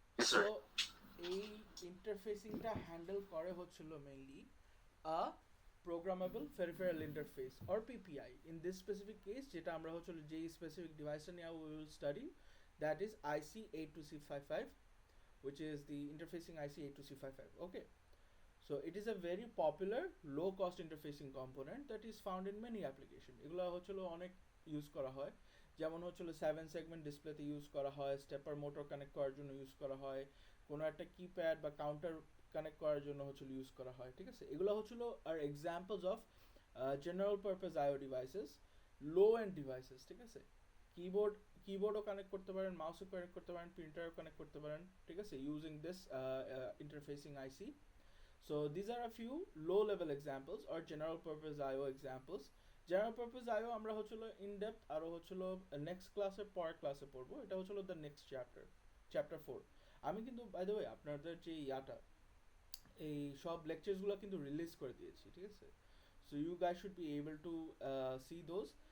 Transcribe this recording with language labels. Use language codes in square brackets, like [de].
[en] So এই ইন্টারফেসিংটা handle করে হচ্ছিল mainly uh programmable peripheral interface or PPI. In this specific case [bn] যেটা আমরা হচ্ছিল যেই স্পেসিফিক ডিভাইসটা নিয়ে [en] We will study, that is IC82355, which is the interfacing IC82355. Okay, so it is a very popular low cost interfacing component that is found in many application. [bn] এগুলো হচ্ছিল অনেক use করা হয়, যেমন হচ্ছিল 7 সেগমেন্ট ডিসপ্লেতে ইউজ করা হয়, স্টেপার মোটর কানেক্ট করার জন্য ইউজ করা হয়, কোনো একটা কিপ্যাড বা কাউন্টার কানেক্ট করার জন্য হচ্ছিল ইউজ করা হয়। ঠিক আছে, এগুলো হচ্ছিল [en] আর examples of general purpose IO devices, low end devices. [bn] ঠিক আছে, কিবোর্ডও কানেক্ট করতে পারেন, মাউসও কানেক্ট করতে পারেন, প্রিন্টারও কানেক্ট করতে পারেন। ঠিক আছে, [en] Using this interfacing IC. So these are a few low level examples or general purpose IO examples. [bn] General purpose IO আমরা হচ্ছিল [en] in depth [bn] আরও হচ্ছিল নেক্সট ক্লাসে পরের ক্লাসে পড়বো। এটা হচ্ছিল [en] the next chapter [bn] 4। আমি কিন্তু [en] by the way [bn] আপনাদের যে এই সব লেকচারসগুলো কিন্তু রিলিজ করে দিয়েছি। ঠিক আছে, [en] So you guys should be able to see those.